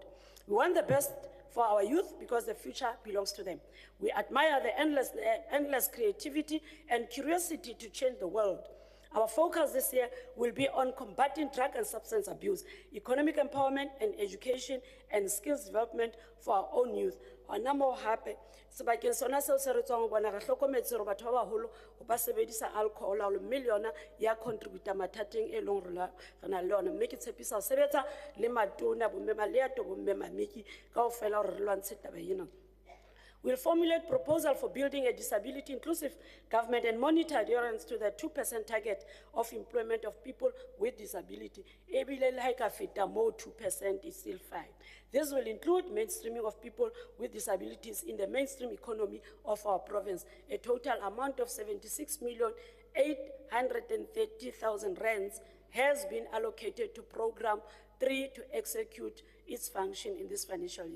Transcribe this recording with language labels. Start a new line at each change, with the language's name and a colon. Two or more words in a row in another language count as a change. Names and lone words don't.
English: We want the best for our youth because the future belongs to them. We admire the endless creativity and curiosity to change the world. Our focus this year will be on combating drug and substance abuse, economic empowerment and education, and skills development for our own youth.
Southern Sotho: Hona moo hape sebakeng sona seo se re tswang ho bona re hlokometse hore batho ba baholo ba sebedisa alcohol le mme le yona ya contributa mathateng e leng hore re na le yona mme ke tshepisa ho sebetsa le matona bomme maleato bomme mamiki kaofela hore re lwantshe taba ena.
English: We'll formulate proposal for building a disability-inclusive government and monitor adherence to the 2% target of employment of people with disability.
Southern Sotho: Ebile le ha e ka feta moo
English: 2% is still fine. This will include mainstreaming of people with disabilities in the mainstream economy of our province. A total amount of 76,830,000 rands has been allocated to Program 3 to execute its function in this financial year.